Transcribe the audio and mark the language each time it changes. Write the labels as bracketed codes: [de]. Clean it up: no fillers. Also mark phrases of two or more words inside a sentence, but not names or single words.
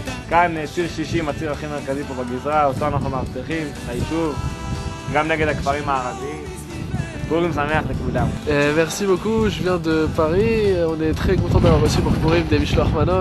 [he] כאן ציר 60, הציר הכי מרכזי פה בגזרה, אותו אנחנו מאבטחים, היישוב, גם נגד הכפרים הערביים. פורים שמח לכולם. [fr] Merci beaucoup, je viens de Paris, on est très content d'avoir reçu pour Purim des [he] משלוח מנות.